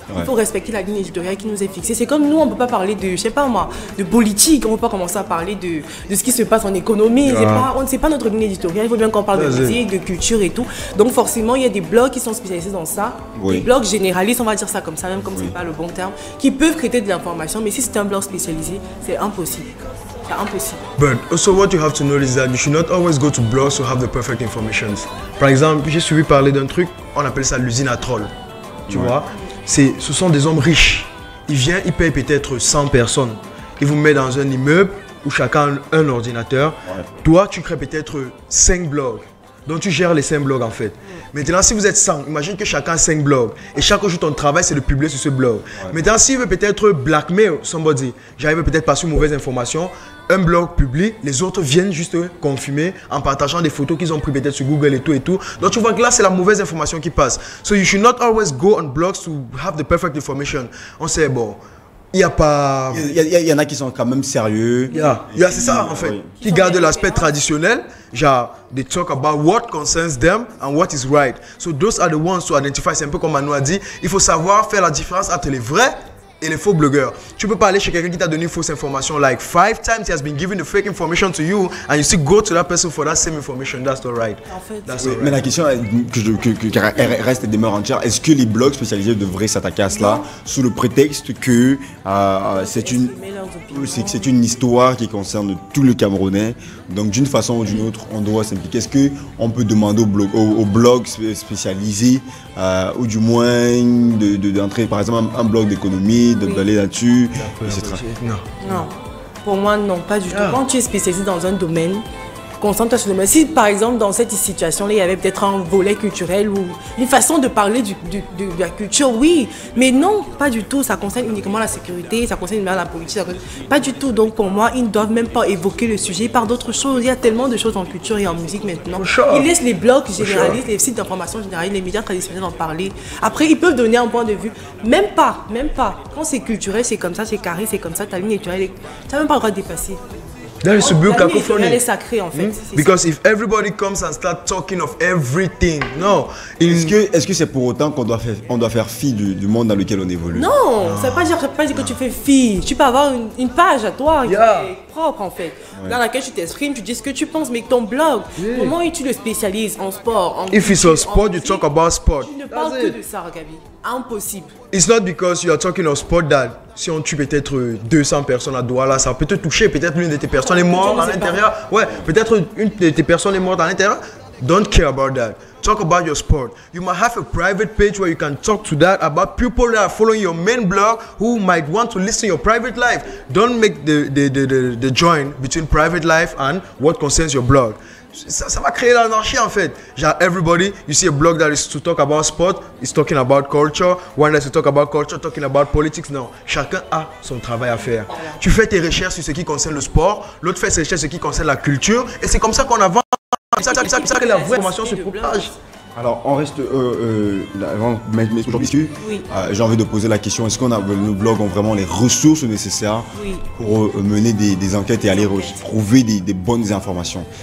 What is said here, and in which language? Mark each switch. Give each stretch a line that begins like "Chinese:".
French: Il faut respecter la ligne éditoriale qui nous est fixée. C'est comme nous, on peut pas parler de, je sais pas moi, de politique, on peut pas commencer à parler de ce qui se passe en économie. C'est pas notre ligne éditoriale. Il faut bien qu'on parle de musique, de culture et tout. Donc forcément, il y a des blogs qui sont spécialisés dans ça, des blogs généralistes, on va dire ça comme ça, même comme c'est pas le bon terme, qui peuvent traiter de l'information. Mais si c'est un blog spécialisé, c'est impossible. C'est impossible.
English: But also what you have to know is that you should not always go to blogs to have the perfect information.
French: Par exemple, j'ai suivi parler d'un truc, on appelle ça l'usine à trolls. Tu vois, ce sont des hommes riches. Ils viennent, ils payent peut-être 100 personnes. Ils vous mettent dans un immeuble où chacun a un ordinateur. Toi, tu crées peut-être 5 blogs. Donc tu gères les 5 blogs en fait. Maintenant, si vous êtes 100, imagine que chacun a 5 blogs. Et chaque jour, ton travail, c'est de publier sur ce blog. Maintenant, s'il veut peut-être
English: blackmail somebody,
French: j'arrive peut-être passer une mauvaise information, un blog publie, les autres viennent juste confirmer en partageant des photos qu'ils ont prises peut-être sur Google et tout. Donc tu vois que là, c'est la mauvaise information qui passe.
English: So you should not always go on blogs to have the perfect information.
French: On sait, bon, il n'y a pas... Il y en a qui sont quand même sérieux. C'est ça en fait. Qui gardent l'aspect traditionnel.
English: Genre, they talk about what concerns them and what is right. So those are the ones to identify.
French: C'est un peu comme Manu a dit. Il faut savoir faire la différence entre les vrais et les faux blogueurs. Tu peux pas aller chez quelqu'un qui t'a donné une fausse information.
English: Like 5 times he has been giving the fake information to you and you still go to that person for that same information. That's not right.
French: En fait, mais la question qui reste et demeure entière, est-ce que les blogs spécialisés devraient s'attaquer à cela sous le prétexte que c'est une histoire qui concerne tout le Camerounais. Donc d'une façon ou d'une autre, on doit s'impliquer. Est-ce qu'on peut demander aux blogs spécialisés ou du moins d'entrer par exemple un blog d'économie, d'aller là-dessus, etc. Non, pour moi non, pas du tout. Quand tu es spécialisé dans un domaine, concentre-toi sur le domaine. Si par exemple dans cette situation-là, il y avait peut-être un volet culturel ou une façon de parler de la culture, oui, mais non, pas du tout. Ça concerne uniquement la sécurité, ça concerne la politique, pas du tout. Donc pour moi, ils ne doivent même pas évoquer le sujet par d'autres choses. Il y a tellement de choses en culture et en musique maintenant. Ils laissent les blogs généralistes, les sites d'information généralistes, les médias traditionnels en parler. Après, ils peuvent donner un point de vue. Même pas. Quand c'est culturel, c'est comme ça, c'est carré, c'est comme ça, ta ligne éditoriale, tu n'as même pas le droit de dépasser.
English: There is to build cacophony.
French: Elle est sacrée en fait.
English: Because if everybody comes and start talking of everything, no.
French: Est-ce que c'est pour autant qu'on doit faire fi du monde dans lequel on évolue? Non, ça ne veut pas dire que tu fais fi. Tu peux avoir une page à toi qui est propre en fait, dans laquelle tu t'exprimes, tu dis ce que tu penses, mais ton blog, comment tu le spécialises en sport,
English: If it's a sport, you talk about sport.
French: Tu ne parles que de ça, Gabi. Impossible.
English: It's not because you are talking of sport that
French: si on tue peut-être 200 personnes à Douala, ça peut te toucher. Peut-être l'une de tes personnes est morte à l'intérieur. Ouais, peut-être une de tes personnes est morte à l'intérieur.
English: Don't care about that. Talk about your sport. You might have a private page where you can talk to that about people that are following your main blog who might want to listen to your private life. Don't make the join between private life and what concerns your blog.
French: Ça va créer l'anarchie en fait.
English: Genre, everybody, you see a blog that is to talk about sport, is talking about culture. One that's to talk about culture, talking about politics.
French: Non, chacun a son travail à faire. Tu fais tes recherches sur ce qui concerne le sport, l'autre fait ses recherches sur ce qui concerne la culture, et c'est comme ça qu'on avance. C'est ça que la vraie information se propage. Alors, on reste avant aujourd'hui. J'ai envie de poser la question, est-ce qu'on a nos blogs ont vraiment les ressources nécessaires pour mener des enquêtes et aller trouver des bonnes informations?